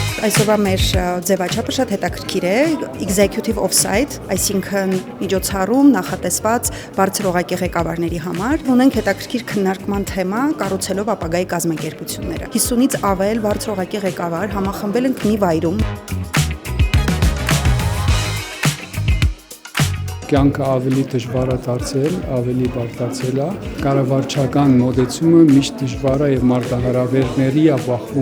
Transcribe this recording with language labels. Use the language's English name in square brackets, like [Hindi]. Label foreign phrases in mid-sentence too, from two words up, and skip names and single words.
[Armenian] Այսօրվա մեր ձևաչափը շատ հետաքրքիր է, [English] executive off-site, [Armenian] այսինքն միջոցառում նախատեսված բարձր օղակի ղեկավարների համար։ Ունենք հետաքրքիր քննարկման թեմա կառուցելով ապագայի կազմակերպությունները։ 50-ից ավել բարձր օղակի ղեկավար համախմբել ենք մի վայրում։ Կյանքը ավելի դժվար է դարձել, ավելի բարդացել է։ Կառավարչական մոտեցումը միշտ դժվար է եւ մարտահրավերների է բախվում։